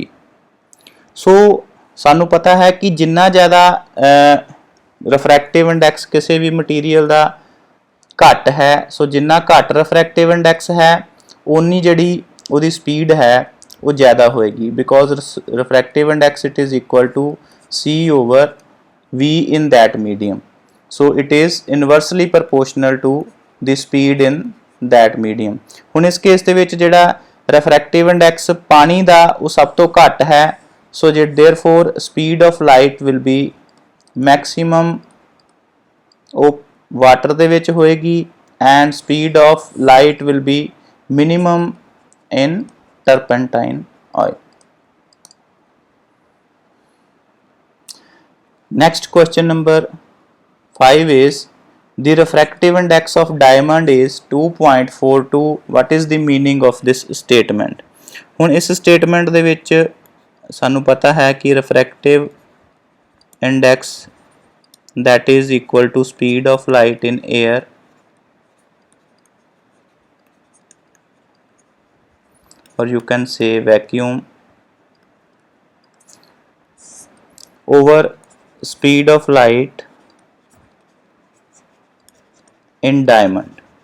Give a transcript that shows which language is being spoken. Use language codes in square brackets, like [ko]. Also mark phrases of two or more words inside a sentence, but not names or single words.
[pa] ਸੋ ਸਾਨੂੰ ਪਤਾ ਹੈ ਕਿ ਜਿੰਨਾ ਜ਼ਿਆਦਾ [en] refractive index [pa] ਕਿਸੇ ਵੀ ਮਟੀਰੀਅਲ ਦਾ ਘੱਟ ਹੈ, ਸੋ ਜਿੰਨਾ ਘੱਟ [en] refractive index [pa] ਹੈ ਉਨੀ ਜਿਹੜੀ ਉਹਦੀ ਸਪੀਡ ਹੈ ਉਹ ਜ਼ਿਆਦਾ ਹੋਏਗੀ, [en] because refractive index it is equal to C/V in that medium. so it is inversely proportional to the speed in that medium। [pa] ਹੁਣ ਇਸ ਕੇਸ ਦੇ ਵਿੱਚ ਜਿਹੜਾ [en] refractive index [pa] ਪਾਣੀ ਦਾ ਉਹ ਸਭ ਤੋਂ ਘੱਟ ਹੈ, ਸੋ ਜੇ [en] therefore speed of light will be maximum [pa] ਉਹ ਵਾਟਰ ਦੇ ਵਿੱਚ ਹੋਏਗੀ [en] and speed of light will be minimum in turpentine oil। Next question number 5 is, the refractive index of diamond is 2.42। what is the meaning of this statement। [pa] ਹੁਣ ਇਸ statement ਦੇ ਵਿੱਚ ਸਾਨੂੰ ਪਤਾ ਹੈ ਕਿ [en] refractive index that is equal to speed of light in air or you can say vacuum over speed of light in diamond।